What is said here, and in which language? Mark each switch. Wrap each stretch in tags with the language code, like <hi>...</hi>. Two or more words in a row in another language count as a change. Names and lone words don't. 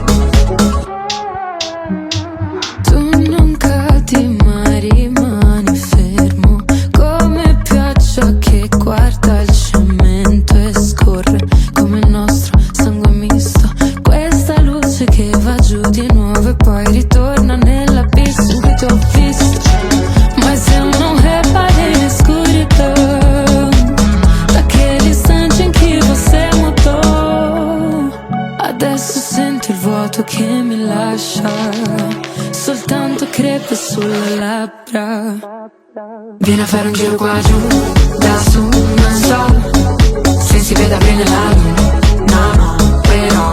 <it>Tu non cadi mai, rimani fermo come pioggia che guarda il cemento e scorre come il nostro sangue misto. Questa luce che va giù di nuovo e poi ritorna nell'abisso che ti ho visto.</it> <pt>Mas eu não reparei na escuridão daquele instante em que você mudou.</pt> <it>Adesso sento il vuoto che mi lascia soltanto crepe sulle labbra. Vieni a fare un giro qua giù, da su, non so se si veda bene la luce, no, però.</it>